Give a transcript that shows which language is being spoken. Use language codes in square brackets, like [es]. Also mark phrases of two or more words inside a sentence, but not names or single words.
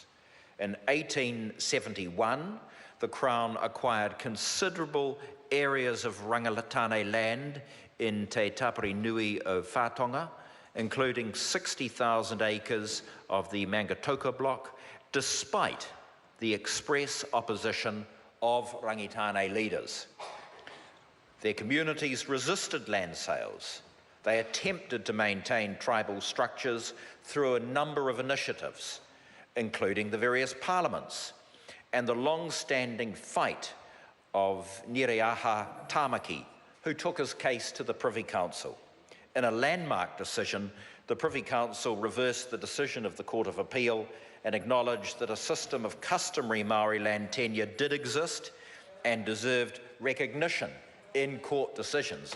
[en] In 1871, the Crown acquired considerable areas of Rangitāne land in Te Tapiri Nui o Whātonga, including 60,000 acres of the Mangatoka block, despite the express opposition of Rangitāne leaders. Their communities resisted land sales. They attempted to maintain tribal structures through a number of initiatives, including the various parliaments and the long-standing fight of nui-ā-Rua Tāmaki, who took his case to the Privy Council. In a landmark decision, the Privy Council reversed the decision of the Court of Appeal and acknowledged that a system of customary Māori land tenure did exist and deserved recognition in court decisions.